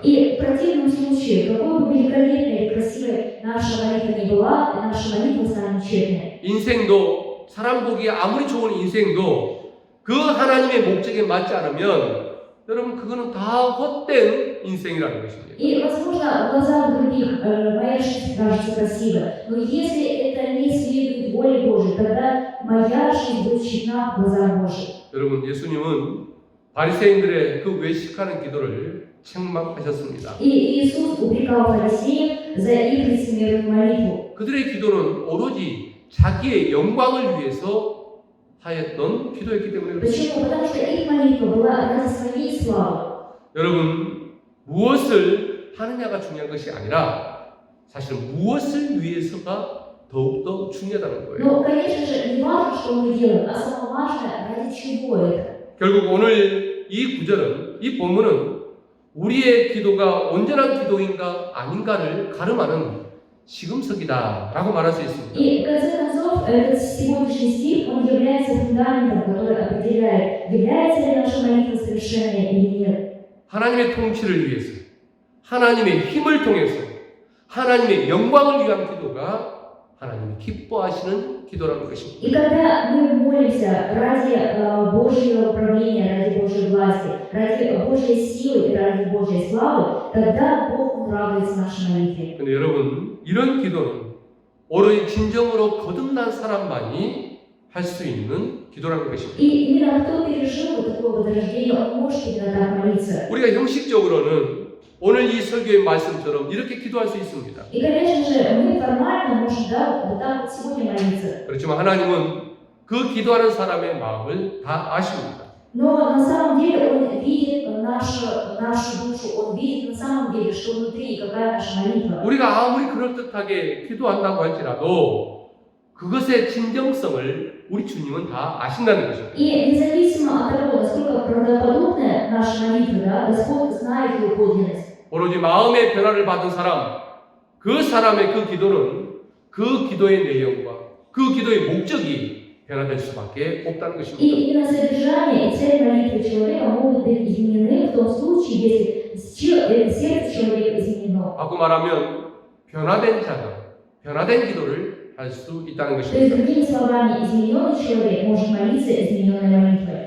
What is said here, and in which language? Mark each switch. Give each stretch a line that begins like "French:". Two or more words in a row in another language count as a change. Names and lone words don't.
Russian: И в противном случае, какой бы великолепной и красивой наша молитва ни была, наша молитва станет тщетной.
Korean: 인생도 사람 보기에 아무리 좋은 인생도 그 하나님의 목적에 맞지 않으면 여러분 그거는 다 헛된 인생이라는 것입니다.
Russian: И, возможно, в глазах других моя жизнь кажется красивой, но если это не следует воле Божьей, тогда моя жизнь будет тщетна в глазах Божьих.
Korean: 여러분, 예수님은 바리새인들의 그 외식하는 기도를 책망하셨습니다.
Russian: И Иисус упрекал фарисеев за их лицемерную молитву.
Korean: 그들의 기도는 오로지 자기의 영광을 위해서 하였던 기도였기 때문에 그렇습니다.
Russian: Почему? Потому что их молитва была ради своей славы.
Korean: 여러분, 무엇을 하느냐가 중요한 것이 아니라 사실 무엇을 위해서가 더욱더 중요하다는 거예요.
Russian: Но, конечно же, не важно, что мы делаем, а самое важное, ради чего это.
Korean: 결국 오늘 이 구절은, 이 본문은 우리의 기도가 온전한 기도인가 아닌가를 가름하는 시금석이다라고 말할 수 있습니다.
Russian: И, в конце концов, этот сегодняшний стих, он является фундаментом, который определяет, является ли наша молитва совершенной или нет.
Korean: 하나님의 통치를 위해서, 하나님의 힘을 통해서, 하나님의 영광을 위한 기도가 하나님이 기뻐하시는 기도라는 것입니다.
Russian: И когда мы молимся ради Божьего управления, ради Божьей власти, ради Божьей силы и ради Божьей славы, тогда Бог радуется нашей молитве.
Korean: 근데 여러분, 이런 기도는 오로지 진정으로 거듭난 사람만이 할 수 있는 기도라는 것입니다.
Russian: И именно кто пережил вот такое возрождение, он может именно так молиться.
Korean: 우리가 형식적으로는 오늘 이 설교의 말씀처럼 이렇게 기도할 수 있습니다.
Russian: И, конечно же, мы формально можем, да, вот так вот сегодня молиться.
Korean: 그렇지만 하나님은 그 기도하는 사람의 마음을 다 아십니다.
Russian: Но на самом деле Он видит нашу душу, Он видит на самом деле, что внутри, и какая наша молитва.
Korean: 우리가 아무리 그럴듯하게 기도한다고 할지라도 그것의 진정성을 우리 주님은 다 아신다는 것입니다.
Russian: И независимо от того, насколько правдоподобная наша молитва, да, Господь знает ее подлинность.
Korean: 오로지 마음의 변화를 받은 사람, 그 사람의 그 기도는 그 기도의 내용과 그 기도의 목적이 변화될 수밖에 없다는
Russian: И
Korean: 것입니다.
Russian: именно содержание и цель молитвы человека могут быть изменены в том случае, если сердце человека изменено.
Korean: 바꾸 말하면 변화된 자가 변화된 기도를 할 수 있다는
Russian: То есть,
Korean: 것입니다.
Russian: другими словами, измененный человек может молиться измененной молитвой.